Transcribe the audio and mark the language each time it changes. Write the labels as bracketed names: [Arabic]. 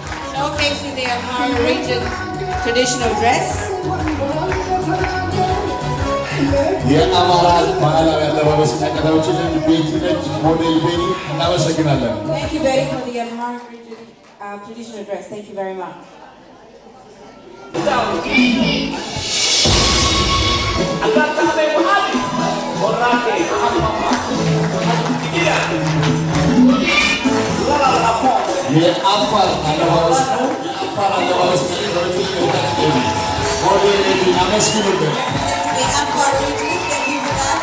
[English] Showcasing the Amhara region traditional dress. [Amharic] የአማራ ባህላዊ አለባበስ ያቀረበችልን ቤቲ ነች። ሞዴል ቤቲ እናመሰግናለን። [English] Thank you, Betty, for the Amhara region traditional dress. Thank you very much. [Amharic] የአፋር አለባበስ ነው። የአፋር አለባበስ ያቀረበችልን ሞዴል ቤቲ እናመስግኑልን። [English] The Amhara region, thank you for that.